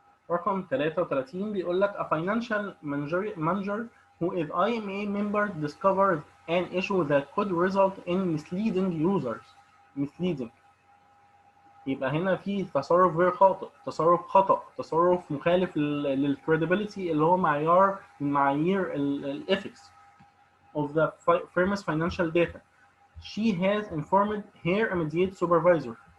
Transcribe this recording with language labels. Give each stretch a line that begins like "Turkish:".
Arabic: رقم 33 بيقول لك
English: a financial manager who is IMA member discovered an issue that could result in misleading users.
Arabic: misleading يبقى هنا في تصرف غير خاطئ، تصرف خطأ، تصرف مخالف للكريديبيليتي اللي هو معيار من معايير ال
English: ethics of the firm's financial data. She has informed her immediate supervisor.